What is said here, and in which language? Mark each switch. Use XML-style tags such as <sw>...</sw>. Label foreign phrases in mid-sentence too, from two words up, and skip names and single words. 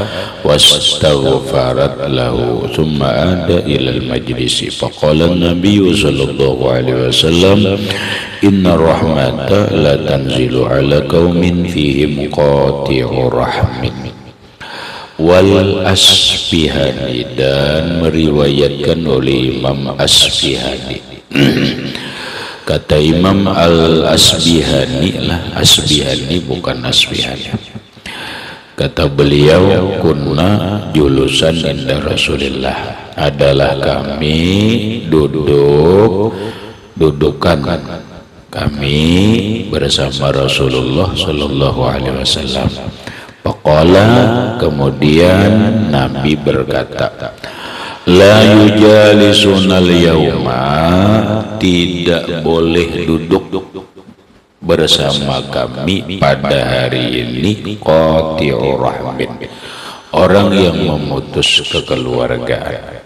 <ar>واستغفرت له ثم عاد إلى المجلس فقال النبي صلى الله عليه وسلم إن الرحمة لا تنزل على قوم فيهم قاطع رحم.</ar> <ms>Wal Asbihani, dan meriwayatkan oleh Imam Asbihani. Kata Imam Al-Asbihani lah, Asbihani bukan Asbihani. Kata beliau,</ms> <ar>كنا جلوسا عند رسول الله,</ar> <ms>adalah kami dudukan kami bersama Rasulullah</ms> <ar>صلى الله عليه وسلم.</ar> <ms>Faqala, kemudian Nabi berkata,</ms> <ar>لا يجالسنا اليوم,</ar> <ms>tidak boleh duduk bersama kami pada hari ini</ms> <ar>قاطع الرحم,</ar> <ms>orang yang memutus kekeluargaan.</ms>